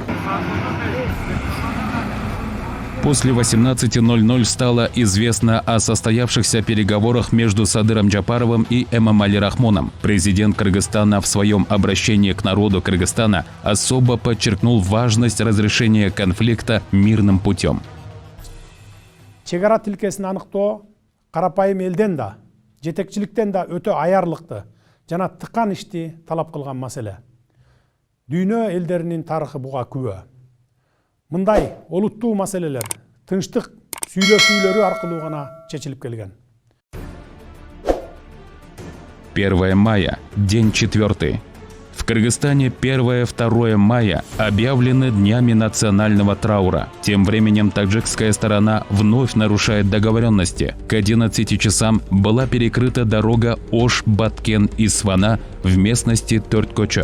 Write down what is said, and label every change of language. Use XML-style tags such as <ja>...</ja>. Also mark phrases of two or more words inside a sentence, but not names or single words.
<ru>После 18:00 стало известно о состоявшихся переговорах между Садыром Джапаровым и Эмомали Рахмоном. Президент Кыргызстана в своем обращении к народу Кыргызстана особо подчеркнул важность разрешения конфликта мирным путем.</ru> <ky>Чегара тилкесин аныктоо карапайым элден да, жетекчиликтен да өтө аярлыкты жана тыккан ишти талап кылган маселе. Дүйнө элдеринин тарыхы буга күбө. Мындай олуттуу маселелер тынчтык сүйлөшүүлөрү аркылуу гана чечилип келген.</ky> <ru>1 мая, день 4. В Кыргызстане 1-2 мая объявлены днями национального траура. Тем временем таджикская сторона вновь нарушает договоренности. К 11 часам была перекрыта дорога Ош-Баткен-Исфана в местности Төрткочо.</ru>